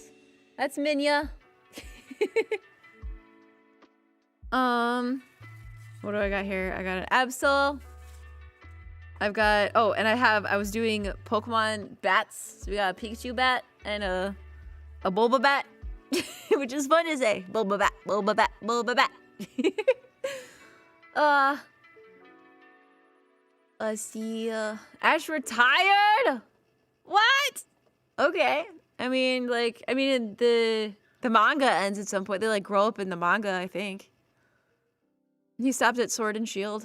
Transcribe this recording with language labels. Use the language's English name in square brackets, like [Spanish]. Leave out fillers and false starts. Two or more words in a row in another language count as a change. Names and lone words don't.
[English] That's Minya. What do I got here? I got an Absol. I've got, oh, and I was doing Pokemon bats. So we got a Pikachu bat and a Bulba bat, which is fun to say. Bulba bat, Bulba bat, Bulba bat. Let's see, Ash retired? What? Okay. I mean, the manga ends at some point. They like grow up in the manga, I think. He stopped at Sword and Shield.